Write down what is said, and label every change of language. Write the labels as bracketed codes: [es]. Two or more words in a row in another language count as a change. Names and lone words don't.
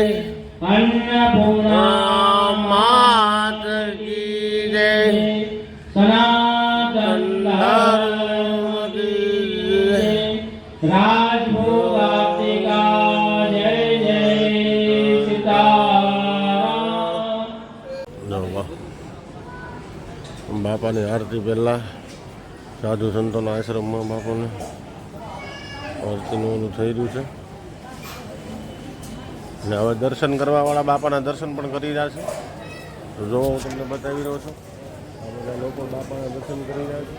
[hi] अन्नपूर्णा मात की जय. सनातन धर्म की जय. राजभोगातिका जय जय सीताराम. [gu] બાપાની આરતી પહેલાં સાધુ સંતોના આશ્રમમાં બાપાને આરતીનું ઓલું થઈ રહ્યું છે ને હવે દર્શન કરવાવાળા બાપાના દર્શન પણ કરી રહ્યા છે. તો જો હું તમને બતાવી રહ્યો છું, આ બધા લોકો બાપાના દર્શન કરી રહ્યા છે.